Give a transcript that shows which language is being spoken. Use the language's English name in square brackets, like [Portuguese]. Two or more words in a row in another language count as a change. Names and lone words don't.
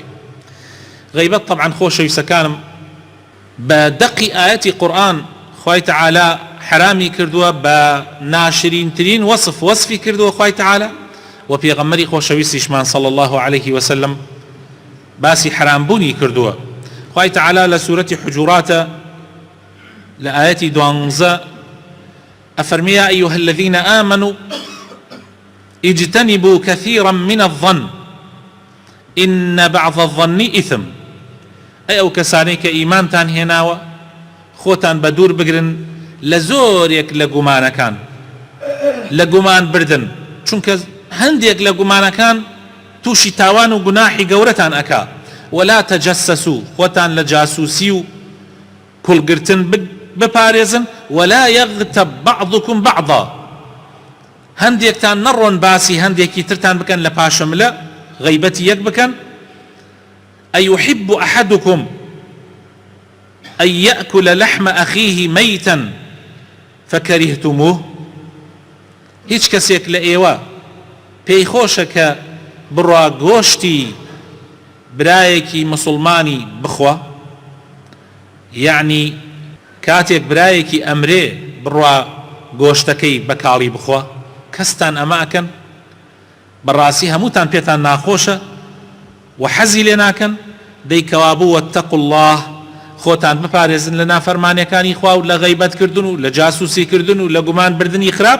[Central Kurdish] غەیبەت طبعاً خۆشەویستەکانم، بە دەقی ئاەتی قورئان خوای تەعالی حرامی کردووە، بە ناشرینترین وەصفی کردووە خوای تەعالی، و پێغەمبەری خۆشەویستیشمان [Arabic] صلی الله عليه وسلم [Central Kurdish] باسی حرامبوونی کردووە. خوای تەعالی لە سوورەتی حجوراتە لە ئاەتی 12 ئەفەرمێ: [Arabic] یا ئەیها الذین آمنوا اجتنبوا كثيرا من الظن إن بعض الظن إثم. [Central Kurdish] ئەی ئەو کەسانەی کە ئیمانتان هێناوە، خۆتان بە دوور بگرن لە زۆرێک لە گومانەکان، لە گومان بردن، چونکە هەندێک لە گومانەکان تووشی تاوان و گوناحی گەورەتان ئەکا. [Arabic] ولا تجسسوا، [Central Kurdish] خۆتان لە جاسوسی و کوڵگرتن بپارێزن. [Arabic] ولا يغتب بعضكم بعضا، [Central Kurdish] هەندێکتان نەڕۆن باسی هەندێکی ترتان بکەن لە پاشەملە، غەیبەتی یەک بکەن. [Arabic] أيحب أحدكم أن يأكل لحم أخيه ميتا فكرهتموه. [Central Kurdish] هیچ کەسێک لە ئێوە پێی خۆشە کە بڕوا گۆشتی برایەکی مسلمانی بخوا، یعنی کاتێک برایەکی ئەمرێ بڕوا گۆشتەکەی بە کاڵی بخوا، کەستان ئەمە ئەکەن، بەڕاستی هەمووتان پێتان ناخۆشە و حەزی لێ ناکەن، دەیکەوا بوو [Arabic] وەتەقوا الله، [Central Kurdish] خۆتان بپارێزن لە نافەرمانیەکانی خوا و لە غەیبەتکردن و لە جاسوسیکردن و لە گومان بردنی خراپ.